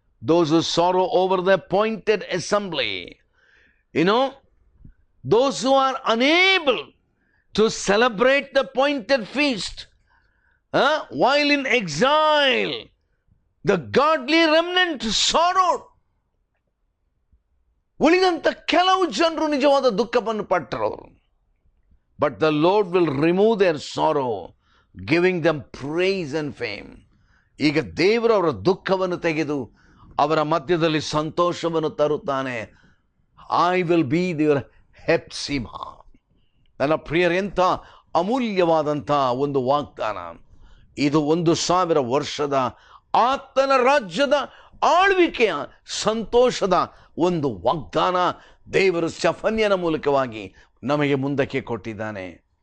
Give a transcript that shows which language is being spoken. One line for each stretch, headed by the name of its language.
English: Those who sorrow over the appointed assembly, those who are unable to celebrate the appointed feast while in exile, the godly remnant sorrowed.
Kannada: ಉಳಿದಂತ ಕೆಲವು ಜನರು ನಿಜವಾದ ದುಃಖವನ್ನು ಪಟ್ಟರು.
English: But the Lord will remove their sorrow, giving them praise and fame.
Kannada: ಈಗ ದೇವರು ಅವರ ದುಃಖವನ್ನು ತೆಗೆದು ಅವರ ಮಧ್ಯದಲ್ಲಿ ಸಂತೋಷವನ್ನು ತರುತ್ತಾನೆ.
English: I will be their Hephzibah.
Kannada: ನನ್ನ ಪ್ರಿಯರೆಂಥ ಅಮೂಲ್ಯವಾದಂಥ ಒಂದು ವಾಗ್ದಾನ ಇದು. 1,000 ವರ್ಷದ ಆತನ ರಾಜ್ಯದ ಆಳ್ವಿಕೆಯ ಸಂತೋಷದ ಒಂದು ವಾಗ್ದಾನ ದೇವರು ಜೆಫನ್ಯನ ಮೂಲಕವಾಗಿ ನಮಗೆ ಮುಂದಕ್ಕೆ ಕೊಟ್ಟಿದ್ದಾನೆ.